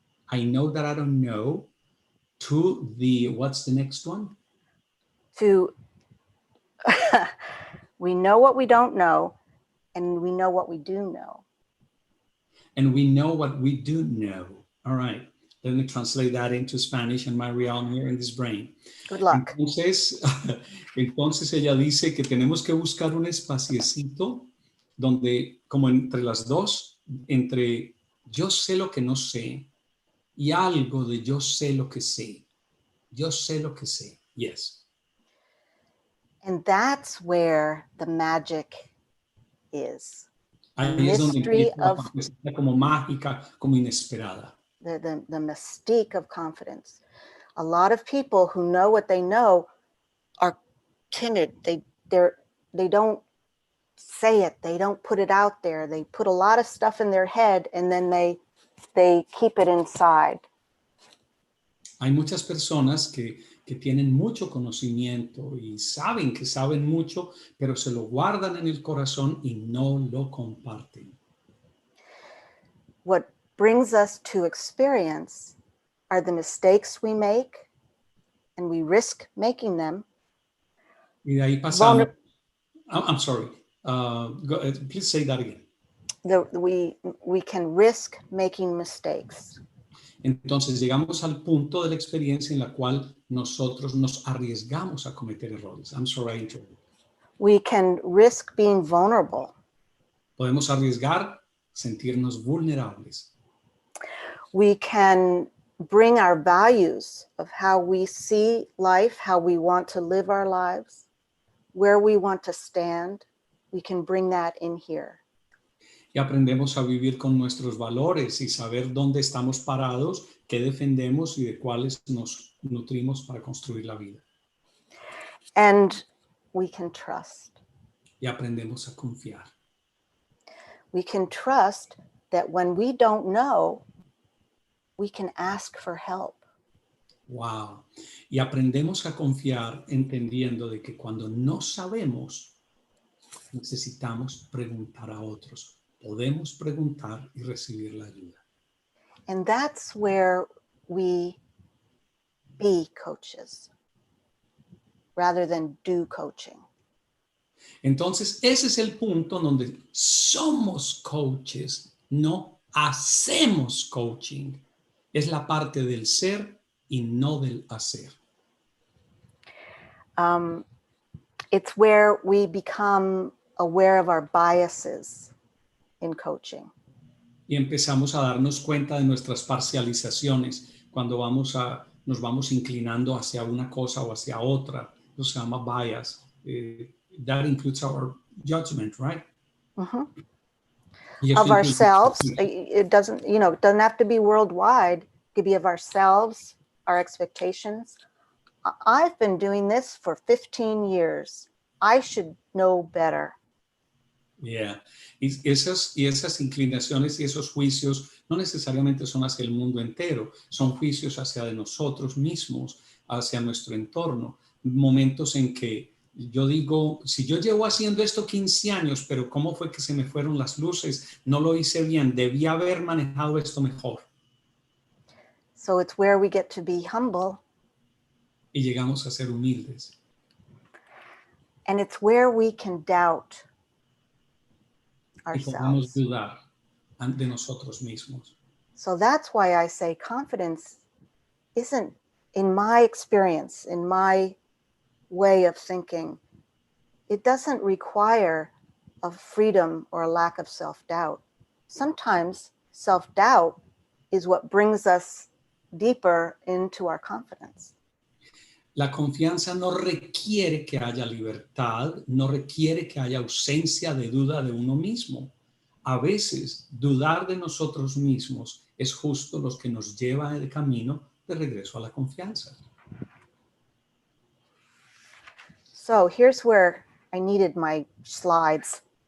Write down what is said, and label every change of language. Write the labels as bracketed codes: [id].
[en] I know that I don't know, to the, what's the next one? To, we know what we don't know, and we know what we do know. And we know what we do know. All right. Let me translate that into Spanish and my realm here in this brain. Good luck. [es] Entonces ella dice que tenemos que buscar un espaciecito donde, como entre las dos, entre yo sé lo que no sé y algo de yo sé lo que sé. Yo sé lo que sé. Yes. [en] And that's where the magic is. [es] Ahí es donde empieza la parte como mágica, como inesperada. [en] The mystique of confidence. A lot of people who know what they know are timid. They don't say it. They don't put it out there. They put a lot of stuff in their head and then they keep it inside. [es] Hay muchas personas que tienen mucho conocimiento y saben que saben mucho, pero se lo guardan en el corazón y no lo comparten. [en] What brings us to experience are the mistakes we make, and we risk making them. [es] Y de ahí pasamos. [en] I'm sorry. Please say that again. We can risk making mistakes. [es] Entonces llegamos al punto de la experiencia en la cual nosotros nos arriesgamos a cometer errores. [en] I'm sorry. We can risk being vulnerable. [es] Podemos arriesgar sentirnos vulnerables. [en] We can bring our values of how we see life, how we want to live our lives, where we want to stand. We can bring that in here. [es] Y aprendemos a vivir con nuestros valores y saber dónde estamos parados, qué defendemos y de cuáles nos nutrimos para construir la vida. [en] And we can trust. [es] Y aprendemos a confiar. [en] We can trust that when we don't know, we can ask for help. Wow. [es] Y aprendemos a confiar entendiendo de que cuando no sabemos, necesitamos preguntar a otros. Podemos preguntar y recibir la ayuda. [en] And that's where we be coaches rather than do coaching. [es] Entonces, ese es el punto donde somos coaches, no hacemos coaching. Es la parte del ser y no del hacer. [en] It's where we become aware of our biases in coaching. [es] Y empezamos a darnos cuenta de nuestras parcializaciones cuando nos vamos inclinando hacia una cosa o hacia otra. Eso se llama bias. [en] That includes our judgment, right? Mm-hmm. [es] Y [en] Of [es] eso [en] ourselves. [es] incluye- [en] It doesn't have to be worldwide. It could be of ourselves, our expectations. I've been doing this for 15 years. I should know better. Yeah. [es] Y esas inclinaciones y esos juicios no necesariamente son hacia el mundo entero, son juicios hacia de nosotros mismos, hacia nuestro entorno. Momentos en que yo digo, si yo llevo haciendo esto 15 años, pero ¿cómo fue que se me fueron las luces? No lo hice bien, debía haber manejado esto mejor. [en] So it's where we get to be humble. [es] Y llegamos a ser humildes. [en] And it's where we can doubt [es] Y podemos [en] ourselves. [es] dudar de nosotros mismos. [en] So that's why I say confidence isn't, in my experience, in my way of thinking, it doesn't require a freedom or a lack of self-doubt. Sometimes self-doubt is what brings us deeper into our confidence. [es] La confianza no requiere que haya libertad, no requiere que haya ausencia de duda de uno mismo. A veces, dudar de nosotros mismos es justo lo que nos lleva el camino de regreso a la confianza. [en] So here's where I needed my slides.